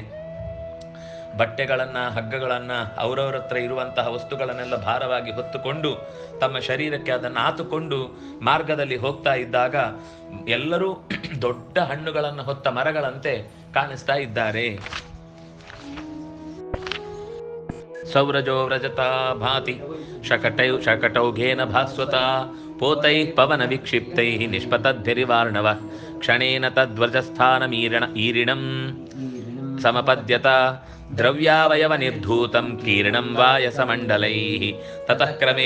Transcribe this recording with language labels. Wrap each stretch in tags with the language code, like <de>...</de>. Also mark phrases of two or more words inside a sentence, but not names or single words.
<kn>ಬಟ್ಟೆಗಳನ್ನ, ಹಗ್ಗಗಳನ್ನ, ಅವರವರ ಹತ್ರ ಇರುವಂತಹ ವಸ್ತುಗಳನ್ನೆಲ್ಲ ಭಾರವಾಗಿ ಹೊತ್ತುಕೊಂಡು ತಮ್ಮ ಶರೀರಕ್ಕೆ ಅದನ್ನು ಆತುಕೊಂಡು ಮಾರ್ಗದಲ್ಲಿ ಹೋಗ್ತಾ ಇದ್ದಾಗ ಎಲ್ಲರೂ ದೊಡ್ಡ ಹಣ್ಣುಗಳನ್ನು ಹೊತ್ತ ಮರಗಳಂತೆ ಕಾಣಿಸ್ತಾ ಇದ್ದಾರೆ.</kn> <sa>ಸೌರಜೋ ವ್ರಜತಾ ಭಾತಿ ಶಕಟೌಘೇನ ಭಾಸ್ವತ ಪೋತೈ ಪವನ ವಿಕ್ಷಿಪ್ತೈ ನಿಷ್ಪತದ್ಭಿರಿವಾರ್ಣವ ಕ್ಷಣೇನ ತದ್ವ್ರಜಸ್ಥಾನಮೀರಿಣಂ ಸಮಪದ್ಯತ ದ್ರವ್ಯಾವಯವ ನಿರ್ಧೂತಂ ಕೀರ್ಣಂ ವಾಯಸಮಂಡಲೈಃ ತತಃ ಕ್ರಮೇಣ</sa>